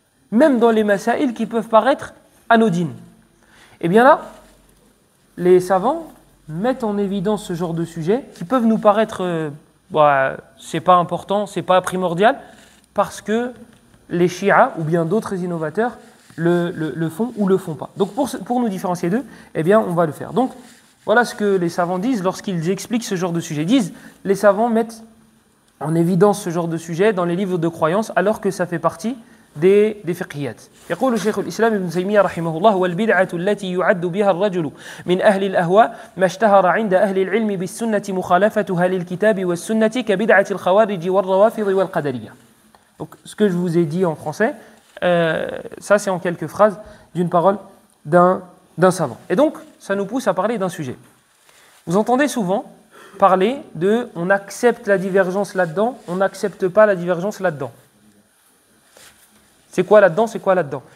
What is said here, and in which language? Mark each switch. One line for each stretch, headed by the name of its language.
French: Même dans les masaïl qui peuvent paraître anodines. Et bien là, les savants mettent en évidence ce genre de sujets qui peuvent nous paraître, c'est pas important, c'est pas primordial, parce que les chiites ou bien d'autres innovateurs le font ou le font pas. Donc pour nous différencier d'eux, eh bien on va le faire. Donc voilà ce que les savants disent lorsqu'ils expliquent ce genre de sujet. Ils disent, les savants mettent en évidence ce genre de sujet dans les livres de croyance alors que ça fait partie des fiqhiyat.
Arabic: يقول شيخ الإسلام ابن تيمية رحمه الله والبدعة التي يعد بها الرجل من أهل الأهواء ما اشتهر عند أهل العلم بالسنة مخالفتها للكتاب والسنة كبدعة الخوارج والروافض والقدرية.
French: Donc ce que je vous ai dit en français, ça c'est en quelques phrases d'une parole d'un savant. Et donc ça nous pousse à parler d'un sujet. Vous entendez souvent parler de on accepte la divergence là-dedans, on n'accepte pas la divergence là-dedans. C'est quoi là-dedans? C'est quoi là-dedans?